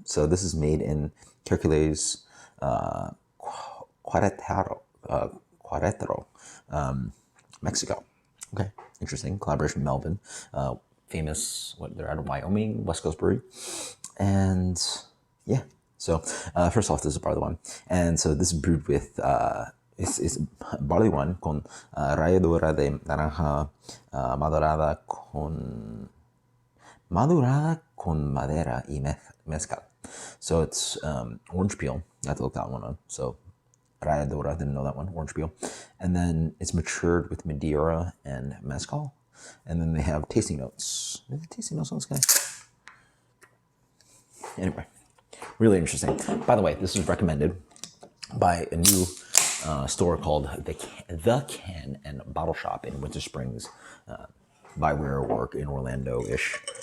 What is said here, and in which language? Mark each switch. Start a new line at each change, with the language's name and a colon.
English: So this is made in Hércules, Querétaro, Mexico. Okay, interesting. Collaboration with Melvin. Famous, they're out of Wyoming, West Coast brewery. And yeah, so first off, this is barley wine. And so this is brewed with...
Spanish: Es Barleywine con ralladura de naranja madurada con madera y mezcal.
English: So it's orange peel. I have to look that one up. So ralladura, didn't know that one. Orange peel, and then it's matured with Madeira and mezcal, and then they have tasting notes. Is there tasting notes on this guy? Anyway, really interesting. By the way, this is recommended by a new store called the Can and Bottle Shop in Winter Springs, by where I work in Orlando-ish.